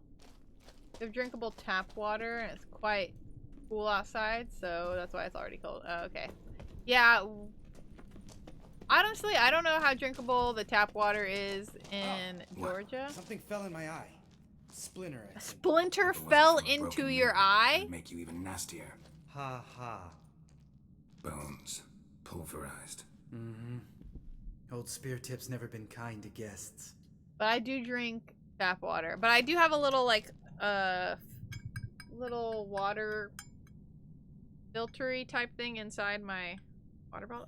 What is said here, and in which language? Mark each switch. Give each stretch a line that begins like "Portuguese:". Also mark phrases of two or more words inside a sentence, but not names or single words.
English: We have drinkable tap water and it's quite cool outside, so that's why it's already cold. Oh, okay. Yeah. Honestly, I don't know how drinkable the tap water is in Georgia. Something fell in my eye. Splinter, I A think. splinter If it wasn't fell for a into broken your mirror, eye? it'd make you even nastier. Ha ha. Bones, pulverized. Old Spear Tip's never been kind to guests. But I do drink tap water. But I do have a little, like, little water filtery type thing inside my water bottle.